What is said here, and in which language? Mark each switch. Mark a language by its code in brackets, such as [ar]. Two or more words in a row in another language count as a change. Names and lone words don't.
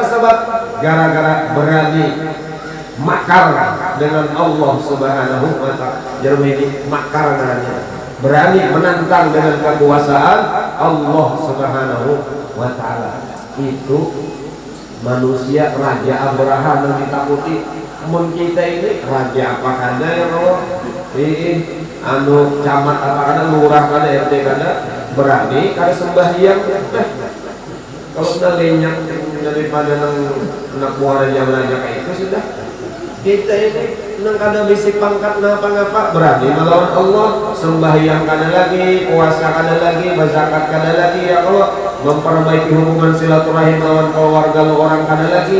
[id] Sebab gara-gara berani makar dengan Allah [ar] سبحانه وتعالى. [id] Jadi ini makar namanya. Berani menantang dengan kekuasaan Allah [ar] سبحانه وتعالى. [id] Itu manusia Raja Abraham yang ditakuti. [bjn] Mun kita ini raja apa kada [ar] يا الله? [bjn] Anu camat apa kada, lurah kada, RT kada, berani kada sembahyang. [id] Kalau sudah lenyap daripada anak buah raja kayak itu sudah. [bjn] Kita ini nang kada bisik pangkat ngapa-ngapa, berani melawan Allah, sembahyang kada lagi, puasa kada lagi, berzakat kada lagi [ar] يا الله, [bjn] memperbaiki hubungan silaturahim lawan keluarga orang kada lagi.